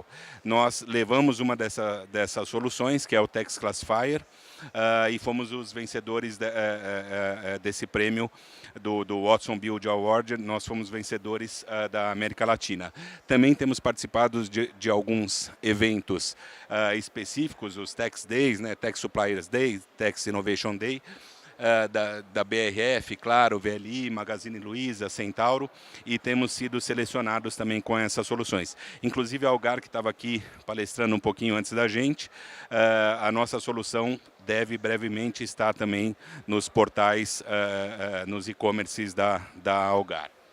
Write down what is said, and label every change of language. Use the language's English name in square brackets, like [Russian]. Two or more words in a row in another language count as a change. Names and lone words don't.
[Portuguese] Nós levamos uma dessas soluções, que é o Tax Classifier, e fomos os vencedores desse prêmio do Watson Build Award. Nós fomos vencedores da América Latina. Também temos participado de alguns eventos específicos, os Tax Days, né, Tax Suppliers Day, Tax Innovation Day, da BRF, claro, VLI, Magazine Luiza, Centauro, e temos sido selecionados também com essas soluções. Inclusive a Algar, que estava aqui palestrando um pouquinho antes da gente, a nossa solução deve brevemente estar também nos portais, nos e-commerces da Algar.